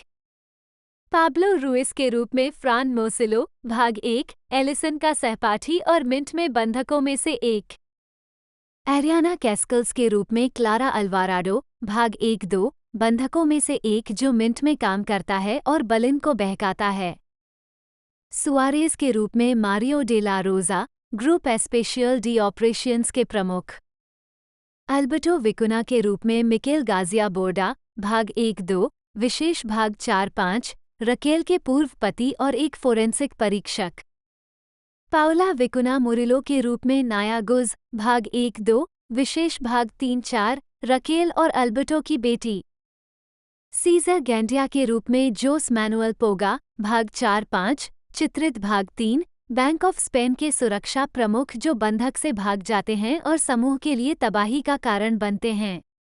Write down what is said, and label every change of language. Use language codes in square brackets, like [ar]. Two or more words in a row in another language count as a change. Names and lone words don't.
[hi] पाब्लो रुइस के रूप में फ्रान मोसिलो भाग 1 एलिसन का सहपाठी और मिंट में बंधकों में से एक। एरियाना कैस्कल्स के रूप में क्लारा अल्वाराडो भाग 1-2 बंधकों में से एक जो मिंट में काम करता है और बलिन को बहकाता है। सुआरेज के रूप में मारियो डे ला रोजा ग्रुप एस्पेशियल डी ऑपरेशंस के प्रमुख। अल्बर्टो विकुना के रूप में मिकेल गाजिया बोर्डा भाग 1-2 विशेष भाग 4-5 रकेल के पूर्व पति और एक फोरेंसिक परीक्षक। पाउला विकुना मुरिलो के रूप में नाया गुज भाग 1-2 विशेष भाग 3-4 रकेल और अल्बर्टो की बेटी। सीजर गैंडिया के रूप में जोस मैनुअल पोगा भाग 4-5 चित्रित भाग 3 बैंक ऑफ स्पेन के सुरक्षा प्रमुख जो बंधक से भाग जाते हैं और समूह के लिए तबाही का कारण बनते हैं।